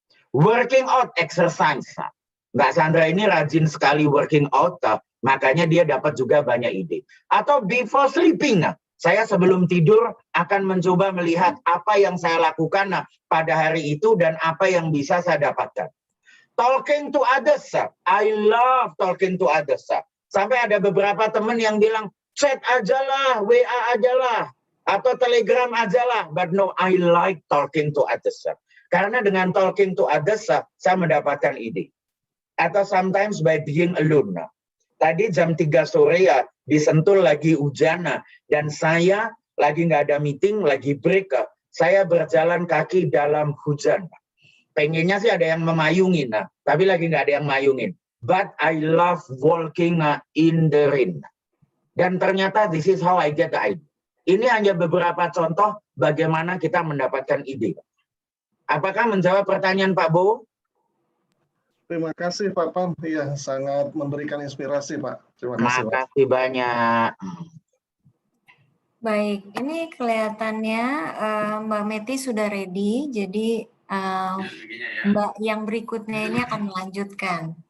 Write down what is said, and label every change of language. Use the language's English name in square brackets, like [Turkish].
[English] Working out, exercise. [Indonesian] Mbak Sandra ini rajin sekali working out, makanya dia dapat juga banyak ide. Atau [English] before sleeping, [Indonesian] saya sebelum tidur akan mencoba melihat apa yang saya lakukan pada hari itu dan apa yang bisa saya dapatkan. [English] Talking to others, I love talking to others. [Indonesian] Sampai ada beberapa teman yang bilang, chat aja lah, WA aja lah, atau telegram aja lah. [English] But no, I like talking to others. [Indonesian] Karena dengan [English] talking to others, [Indonesian] saya mendapatkan ide. Atau [English] sometimes by being alone. [Indonesian] Tadi jam 3 sore ya, di Sentul lagi hujan, dan saya lagi nggak ada meeting, lagi break. Saya berjalan kaki dalam hujan. Pengennya sih ada yang memayungin, tapi lagi nggak ada yang mayungin. [English] But I love walking in the rain. [Indonesian] Dan ternyata [English] this is how I get the idea. [Indonesian] Ini hanya beberapa contoh bagaimana kita mendapatkan ide. Apakah menjawab pertanyaan Pak Bowo? Terima kasih Pak Pam. Iya, sangat memberikan inspirasi Pak. Terima kasih. Makasih banyak. Baik, ini kelihatannya Mbak Meti sudah ready, jadi Mbak yang berikutnya ini akan melanjutkan.